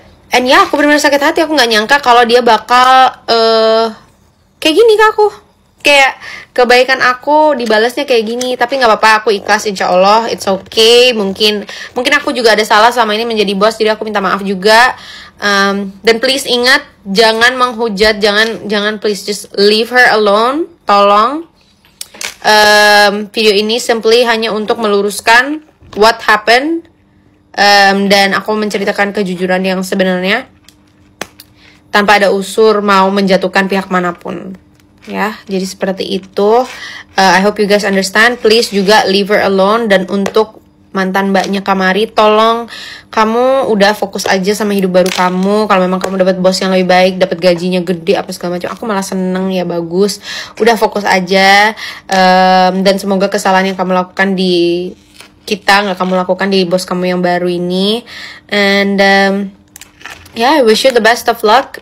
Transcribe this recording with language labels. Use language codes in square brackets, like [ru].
[en] And [id] ya, aku benar-benar sakit hati. Aku nggak nyangka kalau dia bakal kayak gini ke aku. Kayak kebaikan aku dibalasnya kayak gini. Tapi gak apa-apa, aku ikhlas, insya Allah. [en] It's okay. [id] Mungkin aku juga ada salah selama ini menjadi bos, jadi aku minta maaf juga. Dan please ingat, jangan menghujat, jangan [en] please just leave her alone. [id] Tolong. Video ini simply hanya untuk meluruskan [en] what happened. [id] Dan aku menceritakan kejujuran yang sebenarnya tanpa ada unsur mau menjatuhkan pihak manapun. Ya, jadi seperti itu. [en] I hope you guys understand. Please [id] juga [en] leave her alone. [id] Dan untuk mantan mbaknya Kamari, tolong kamu udah fokus aja sama hidup baru kamu. Kalau memang kamu dapat bos yang lebih baik, dapat gajinya gede apa segala macam, aku malah seneng ya, bagus. Udah fokus aja, dan semoga kesalahan yang kamu lakukan di kita nggak kamu lakukan di bos kamu yang baru ini. [en] And yeah, I wish you the best of luck.